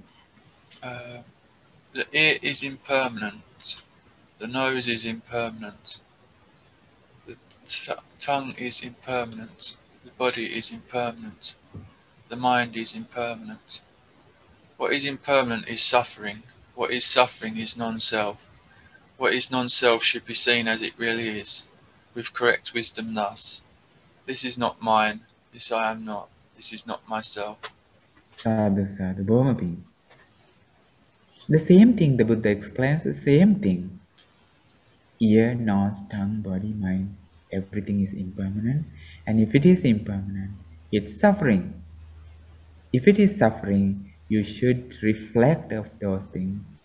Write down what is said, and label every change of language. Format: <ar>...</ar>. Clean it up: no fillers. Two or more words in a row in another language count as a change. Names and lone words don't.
<en>the ear is impermanent, the nose is impermanent, the tongue is impermanent, the body is impermanent, the mind is impermanent. What is impermanent is suffering. What is suffering is non-self. What is non-self should be seen as it really is, with correct wisdom thus. This is not mine, this I am not, this is not myself.</en> <pi>Sadhu, sadhu, Bhumapin.</pi> <en>The same thing the Buddha explains, the same thing. Ear, nose, tongue, body, mind, everything is impermanent. And if it is impermanent, it's suffering. If it is suffering, you should reflect of those things.</en>